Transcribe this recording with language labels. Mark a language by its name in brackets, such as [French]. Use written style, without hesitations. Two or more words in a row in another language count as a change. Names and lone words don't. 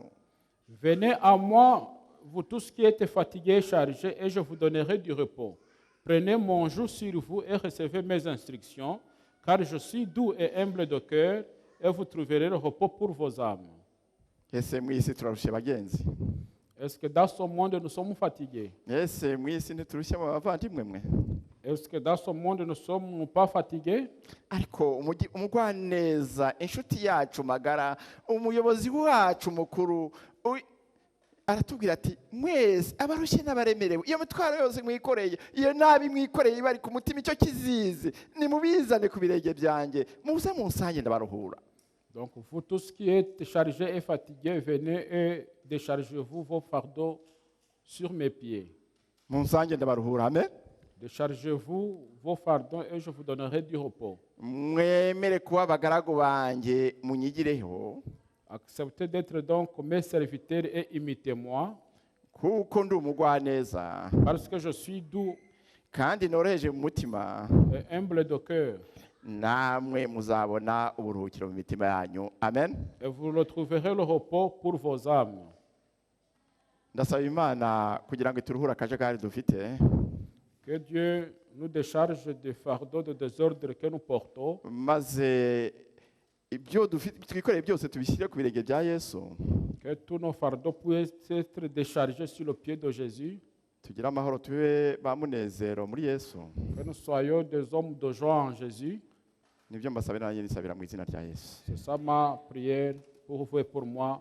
[French] Venez à moi, vous tous qui êtes fatigués et chargés, et je vous donnerai du repos. Prenez mon joug sur vous et recevez mes instructions, car je suis doux et humble de cœur, et vous trouverez le repos pour vos âmes. [Kinyarwanda] Ese mwisi turarushe bagenzi? [French] Est-ce que dans ce monde nous sommes fatigués? [Kinyarwanda] Ese mwisi ntiturushe abavandimwe mwe? [French] Est-ce que dans ce monde nous ne sommes pas fatigués? [Kinyarwanda] Ariko umugwaneza, inshuti yacu magara, umuyobozi wacu mukuru aratubwira ati mwese abarushye n'abaremerewe, iyo mitwaro yose mwikoreye, iyo nabi mwikoreye bari ku mutima icyo kizizi, nimubizane ku birenge byanjye, muze munsange ndabaruhura. [French] Donc vous tous qui êtes chargés et fatigués, venez et déchargez-vous vos fardeaux sur mes pieds. [Kinyarwanda] Munsange ndabaruhura. Amen. [French] Déchargez-vous vos fardeaux et je vous donnerai du repos. [Kinyarwanda] Mwemere kuba abagaragu banjye munyigireho, [French] Acceptez d'être donc mes serviteurs et imitez-moi, [Kinyarwanda] kuko ndi umugwaneza [French] parce que je suis doux [Kinyarwanda] kandi noroheje mu mutima, [French] et humble de cœur. [Kinyarwanda] namwe muzabona uburuhukiro mu mitima yanyu. Amen. [French] Et vous retrouverez le repos pour vos âmes. [Kinyarwanda] Ndasaba Imana kugira ngo ituruhure akajagari dufite, [French] Que Dieu nous décharge des fardeaux de désordre que nous portons, [Kinyarwanda] maze ibyo twikoreye byose tubishyire ku birenge bya Yesu, [French] que tous nos fardeaux puissent être déchargés sur le pied de Jésus, [Kinyarwanda] tugire amahoro, tube ba munezero muri Yesu. [French] que nous soyons des hommes de joie en Jésus. [Kinyarwanda] Nibyo mbasabira nanjye nisabira mu izina rya Yesu. [French] C'est ça ma prière pour vous et pour moi.